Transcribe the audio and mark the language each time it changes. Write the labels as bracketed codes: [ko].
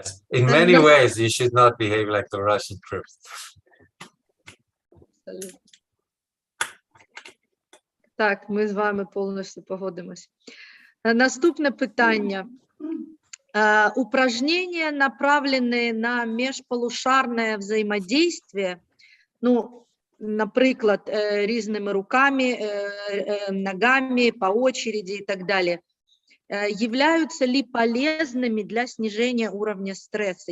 [en] In many ways, you should not behave like the Russian troops. [uk] Так, ми з вами повністю погодимось. Наступне питання. [ru] Упражнения, направленные на межполушарное взаимодействие, ну, [uk] наприклад, різними руками, ногами, [ru] по очереди и так далее, являются ли полезными для снижения уровня стресса?